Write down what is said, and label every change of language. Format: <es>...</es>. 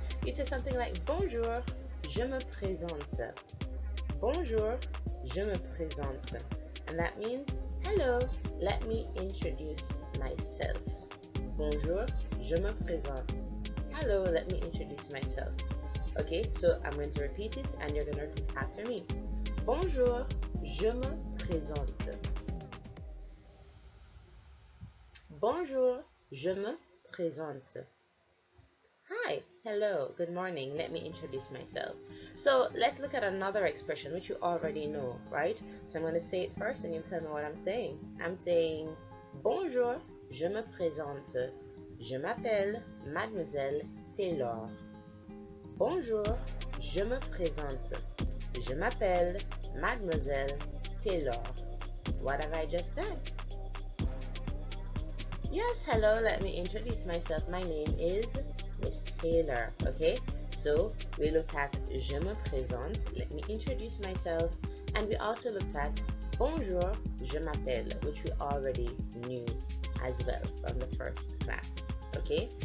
<en>You say something like,</en> <fr>bonjour, je me présente. Bonjour, je me présente.</fr> <en>And that means, hello, let me introduce myself.</en> <fr>Bonjour, je me présente.</fr> <en>Hello, let me introduce myself. Okay, so I'm going to repeat it and you're going to repeat after me.</en> <fr>Bonjour, je me présente. Bonjour, je me présente.</fr> <en>Hi, Hi, hello, good morning. Let me introduce myself. So let's look at another expression which you already know, right? So I'm going to say it first and you tell me what I'm saying. I'm saying</en> <fr>bonjour, je me présente. Je m'appelle Mademoiselle Taylor. Bonjour, je me présente. Je m'appelle Mademoiselle Taylor.</fr> <en>What have I just said? Yes, hello, let me introduce myself. My name is Miss Taylor, okay? So we looked at</en> <fr>je me présente,</fr> <en>let me introduce myself, and we also looked at</en> <fr>bonjour, je m'appelle,</fr> <en>which we already knew as well from the first class, okay?</en>